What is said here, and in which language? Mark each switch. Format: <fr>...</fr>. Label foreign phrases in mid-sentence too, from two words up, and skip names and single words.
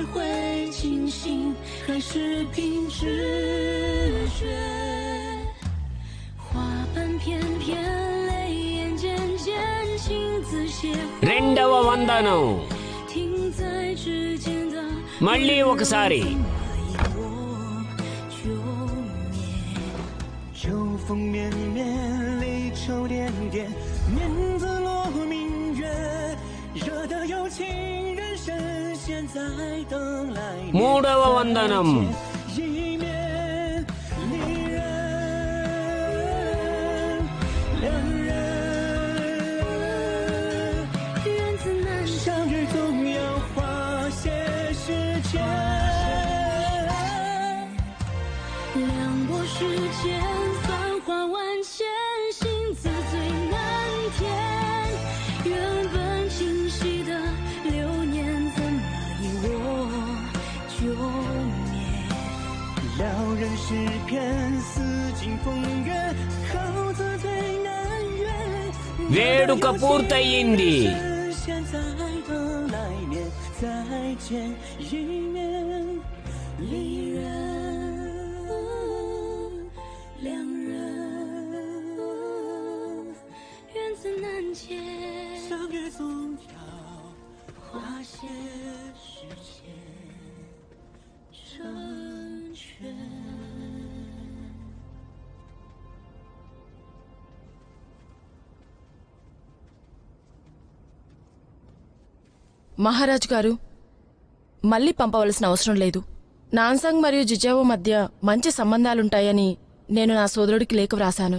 <zh>会清醒，还是凭直觉？花瓣片片，泪眼渐渐，情字写</zh> <te>రెండవ వందనం</te> <zh>停在指尖的</zh> <te>మళ్ళీ ఒకసారి</te> <zh>秋风绵绵，离愁点点，念字落明月，惹得有情人深陷在等来年。</zh> <te>మూడవ వందనం</te> <zh>一面离人，两人缘字难相遇总要花些时间。两拨时间，繁华万千，心字最难填。原本清晰的流年，怎么以我就灭？撩人诗篇，似尽风月，好字最难阅。</zh> <te>వేడుక పూర్తయింది</te> <zh>现在的来年，再见一面，离人两人，缘字难解，相遇总要花些时间成全。</zh> <te>మహారాజ్ గారు, మళ్ళీ పంపవలసిన అవసరం లేదు. నాన్సాంగ్ మరియు జిజావో మధ్య మంచి సంబంధాలుంటాయని నేను నా సోదరుడికి లేఖ వ్రాసాను.</te>